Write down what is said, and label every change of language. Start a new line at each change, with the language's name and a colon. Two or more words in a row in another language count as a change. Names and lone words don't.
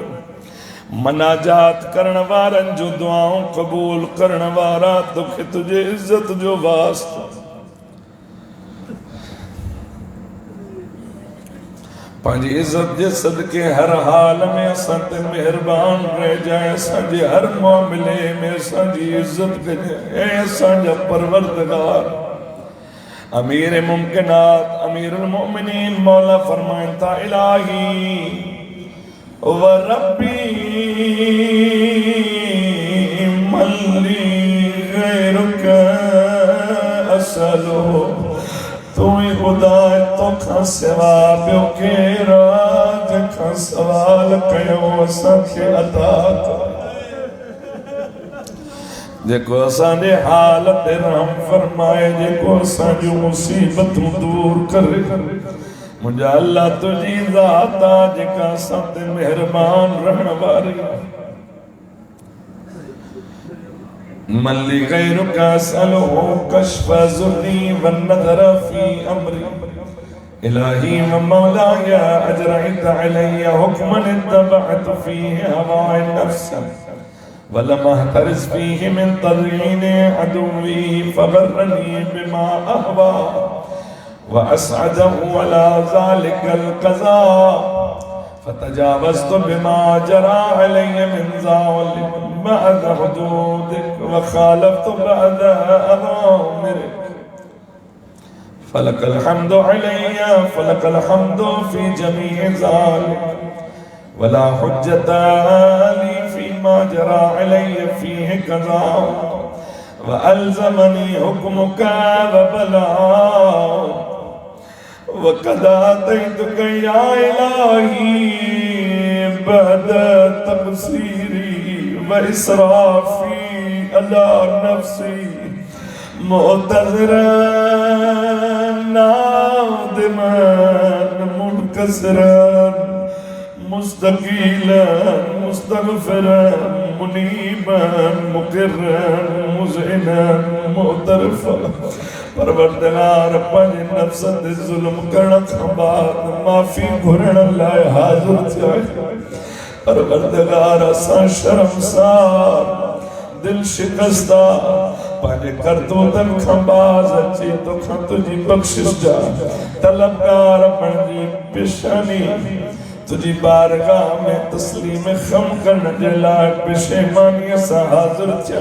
Sindhi: मनाजात करण वारनि जो दुआऊं क़बूल करण वारा तोखे तुझे इज्जत जो वास्तो पंहिंजी इज्जत जे सदके हर हाल में असां ते महिरबान रह जाए। असांजे हर मामले में असांजी इज्जत कजे। ऐं असांजा परवरदिगार अमीर मुमकिनात अमीरुल मोमिनीन मौला फरमाइन था
Arabic: إلهي وربي ما لي غيرك أسأل.
Sindhi: तू ही खुदा तोखां सिवा ॿियो केरु जंहिंखां सवाल कयो असांखे अता कर। जेको असांजे हाल ते रहम फरमाए जेको असांजूं मुसीबतूं दूर करे। मुंहिंजा अल्लाह तुंहिंजी ज़ात आहे जेका असां ते महिरबान रहण वारी।
Arabic: ما لي غيرك أسأله كشف ضري والنظر في أمري. إلهي ومولاي أجريت علي حكما اتبعت فيه هوى نفس ولم أحترز فيه من تزيين عدوي فغرني بما أهوى وأسعده على ذلك القضاء فتجاوزت بما جرى علي من ظالم بعض حدودك وخالفت بعض أوامرك. فلك الحمد علي فلك الحمد في جميع ذلك ولا حجة لي فيما جرى علي فيه قضاء وألزمني حكمك وبلاغ وقد أتيتك يا إلهي بعد تقصيري وإسرافي على نفسي معتذرا نادما منكسرا مستقيلا مستغفرا منيبا مقرا مذعنا معترفا.
Sindhi: परवरदिगार पंहिंजे नफ़्स ते ज़ुल्म करण खां बाद माफ़ी घुरण लाइ हाज़िर थिया। परवरदिगार असां शर्मसार दिल शिकस्ता पंहिंजे करतूतनि खां बाज़ अची तोखां तुंहिंजी बख़्शिश जा तलबगार बणिजी पेशानी तुझी बारगाह में तस्लीम खम करण जे लाइ पेशेमानीअ सां हाज़िर थिया।